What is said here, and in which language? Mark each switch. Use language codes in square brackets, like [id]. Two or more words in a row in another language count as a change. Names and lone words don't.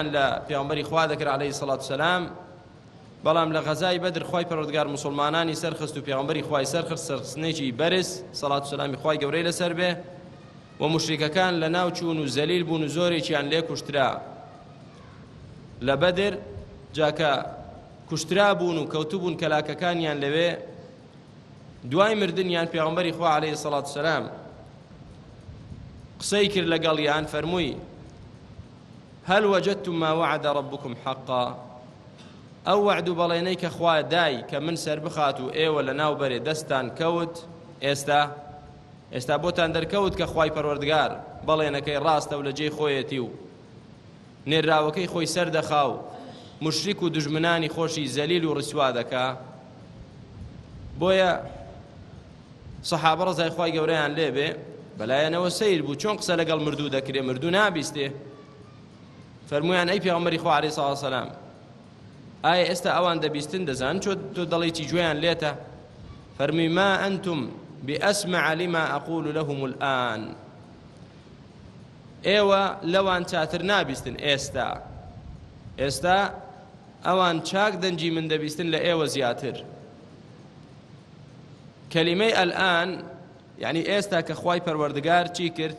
[ckb] لە پێغەمبەری خوا دەکرد [ar] عەلەیهی سەڵاتو وەسەلام، [ckb] بەڵام لە غەزای بەدر خوای پەروەردگار موسڵمانانی سەرخست و پێغەمبەری خوای سەرخست، سەرخستنێکی بەرز سەڵاتو وسەلامی خوای گەورەی لەسەر بێ، و موشریکەکان لە ناو چوون و زەلیل بوون و زۆرێکیان لێ کوشترا لە بەدر، جاکە کوشترا بوون و کەوتوبوون کەلاکەکانیان لەوێ. دوای مردنیان پێغەمبەری خوا [ar] عەلەیهی سەڵاتو وسەلام [ckb] قسەی کرد لەگەڵیان، فەرمووی [ar] هەل وەجەدتم ما وعد ربكم حقا، [ckb] ئەو وعد و بەڵێنەی کە خوا دای کە من سەر بخات و ئێوە لە ناوبەرێ دەستان کەوت، ئێستا بۆتان دەرکەوت کە خوای پەروەردگار بەڵێنەکەی ڕاستە و لە جێی خۆیەتی و نێراوەکەی خۆی سەردەخا و مشریک و دژمنانی خۆشی زەلیل و ڕسوا دەکا. بۆیە سەحابە ڕەزای خوای گەورەیان لێ بێ بەلایەنەوە سەیر بوو چۆن قسە لەگەڵ مردوو دەکرێ، مردوو نابیستێ. فەرمویان ئەی پێغەمبەری خوا [ar] عەلەیهی سەڵاتو وەسەلام، [ckb] ئایا ئێستا ئەوان دەبیستن دەزان تۆ دەڵێیتی گوێیان لێتە؟ [ar] فەرمووی ما ئەنتم بأسمع لما أقول لهم الآن، [ckb] ئێوە لەوان چاتر نابیستن ئێستا ئەوان چاک دەنجی من دەبیستن لە ئێوە زیاتر. کەلیمەی ئەلئان یعنی ئێستا کە خوای پەروەردگار چی کرد؟